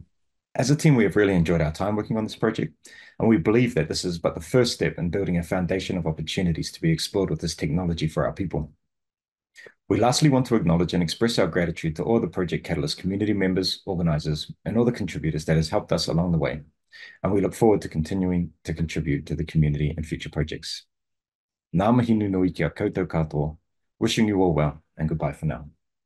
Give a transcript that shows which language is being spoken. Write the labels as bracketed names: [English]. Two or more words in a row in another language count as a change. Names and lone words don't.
[English] As a team, we have really enjoyed our time working on this project, and we believe that this is but the first step in building a foundation of opportunities to be explored with this technology for our people. We lastly want to acknowledge and express our gratitude to all the Project Catalyst community members, organizers, and all the contributors that has helped us along the way, and we look forward to continuing to contribute to the community in future projects. [Māori] Ngā mihi nui ki a koutou katoa, [English] wishing you all well, and goodbye for now.